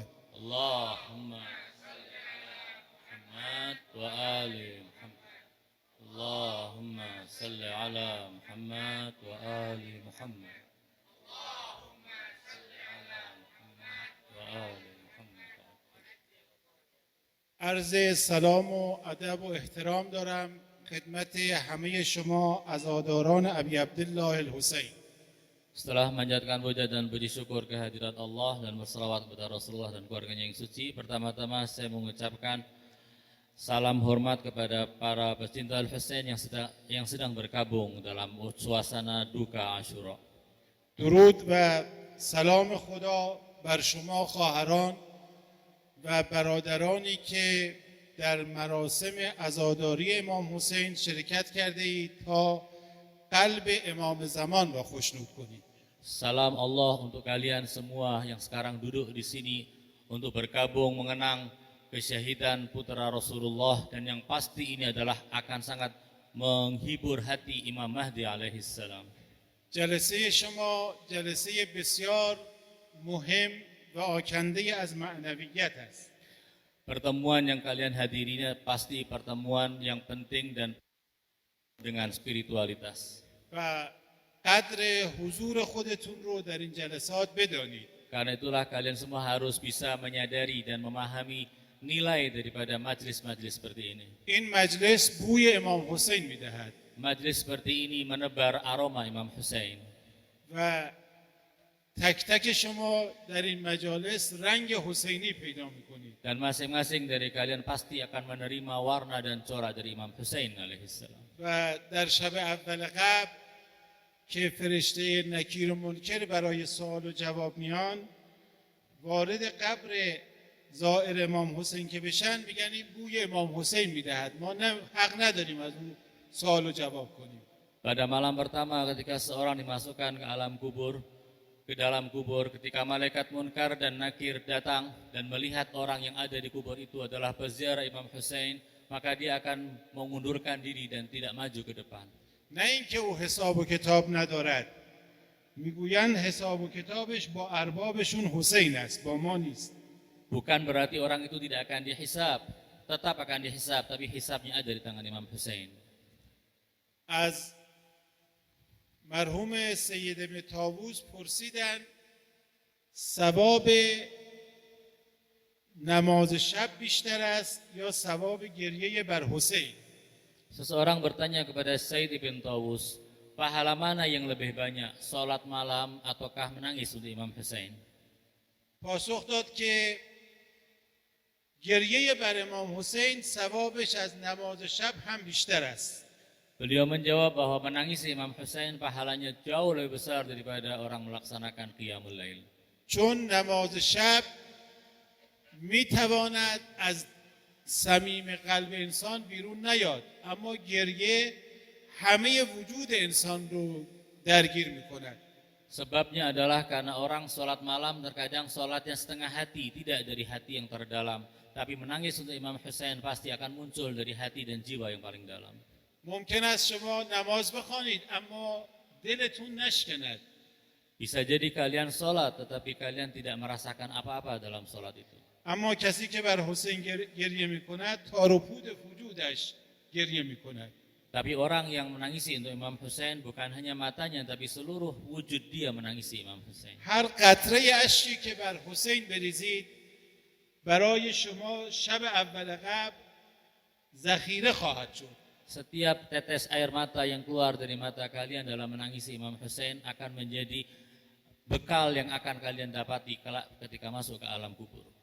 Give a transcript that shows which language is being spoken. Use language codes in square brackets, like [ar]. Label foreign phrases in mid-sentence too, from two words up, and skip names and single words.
[ar] اللهم محمد وآل محمد. اللهم صل على محمد وآل محمد. اللهم صل على محمد وآل محمد. [fa] عرض سلام و ادب و احترام دارم خدمت همه شما عزاداران ابی عبدالله الحسین. [id] Setelah memanjatkan puja dan puji syukur kehadirat Allah dan berselawat kepada Rasulullah dan keluarganya yang suci, pertama-tama saya mengucapkan salam hormat kepada para pecinta Al-Husain yang sedang berkabung dalam suasana duka Ashura. [fa] درود و سلام خدا بر شما خواهران و برادرانی که در مراسم عزاداری امام حسین شرکت کرده اید تا قلب امام زمان را خوشنود کنید. [id] Salam Allah untuk kalian semua yang sekarang duduk di sini untuk berkabung mengenang kesyahidan putra Rasulullah, dan yang pasti ini adalah akan sangat menghibur hati Imam Mahdi [ar] عليه السلام. [fa] جلسه شما جلسه بسیار مهم و آکنده از معنویت است. [id] Pertemuan yang kalian hadirinya pasti pertemuan yang penting dan dengan spiritualitas. [fa] و قدر حضور خودتون رو در این جلسات بدانید. [id] Karena itulah kalian semua harus bisa menyadari dan memahami nilai daripada majlis-majlis seperti ini. [fa] این مجلس بوی امام حسین میدهد [id] Majlis seperti ini menebar aroma Imam Husain. [fa] و تک تک شما در این مجالس رنگ حسینی پیدا میکنید. [id] Dan masing-masing dari kalian pasti akan menerima warna dan corak dari Imam Husain alaihissalam. [fa] و در شب اول قبل که فرشته نکیر و منکر برای سوال و جواب میان، وارد قبر زائر امام حسین که بشن میگن این بوی امام حسین میدهد، ما حق نداریم از اون سوال و جواب کنیم. [id] Pada malam pertama ketika seorang dimasukkan ke alam kubur, ke dalam kubur, ketika malaikat munkar dan nakir datang dan melihat orang yang ada di kubur itu adalah peziarah Imam Husain, maka dia akan mengundurkan diri dan tidak maju ke depan. [fa] نه اینکه او حساب و کتاب ندارد، میگویند حساب و کتابش با اربابشون حسین است، با ما نیست. [id] Bukan berarti orang itu tidak akan dihisab, tetap akan dihisab, tapi hisabnya ada di tangan Imam Hussein. [fa] از مرحوم سید ابن طاووس پرسیدن ثواب نماز شب بیشتر است یا ثواب گریه بر حسین. [id] Seseorang bertanya kepada Said ibn Tawus, pahala mana yang lebih banyak, sholat malam ataukah menangis untuk Imam Hussein? [fa] پاسخ داد که گریه بر امام حسین ثوابش از نماز شب هم بیشتر است. [id] Beliau menjawab bahwa menangis Imam Hussein pahalanya jauh lebih besar daripada orang melaksanakan [ar] قيام الليل. [fa] چون نماز شب میتواند از صمیم قلب انسان بیرون نیاد، اما گریه همه وجود انسان رو درگیر میکند. [id] Sebabnya adalah karena orang sholat malam terkadang sholatnya setengah hati, tidak dari hati yang terdalam. Tapi menangis untuk Imam Hussein pasti akan muncul dari hati dan jiwa yang paling dalam. [fa] ممکن است شما نماز بخوانید اما دلتون نشکند. [id] Bisa jadi kalian sholat tetapi kalian tidak merasakan apa-apa dalam sholat itu. [fa] اما کسی که بر حسین گریه میکند تار و پود وجودش گریه میکند. [id] Tapi orang yang menangisi untuk Imam Hussein bukan hanya matanya tapi seluruh wujud dia menangisi Imam Hussein. [fa] هر قطره اشکی که بر حسین بریزید برای شما شب اول قبر ذخیره خواهد شد. [id] Setiap tetes air mata yang keluar dari mata kalian dalam menangisi Imam Hussein akan menjadi bekal yang akan kalian dapati kelak ketika masuk ke alam kubur.